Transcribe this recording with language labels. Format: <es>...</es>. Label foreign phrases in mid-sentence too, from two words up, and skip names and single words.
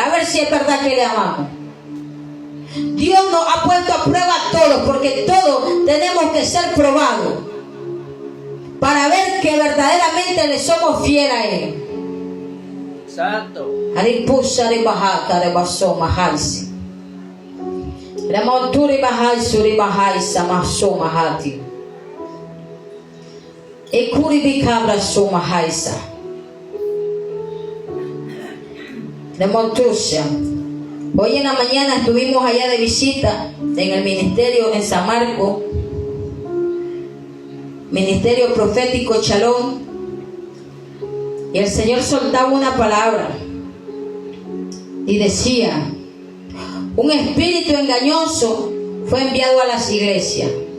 <es>A ver si es verdad que le amamos. Dios nos ha puesto a prueba a todos, porque todos tenemos que ser probados para ver que verdaderamente le somos fieles a Él. Santo. Aripusa de Bajata de Basoma Haisi. Remonturi Bahai Suri Bahai Samasoma Hati. Ekuri Bicabra Soma Haisa. Remontusia. Hoy en la mañana estuvimos allá de visita en el ministerio en San Marcos, ministerio profético Chalón, y el Señor soltaba una palabra y decía: un espíritu engañoso fue enviado a las iglesias.</es>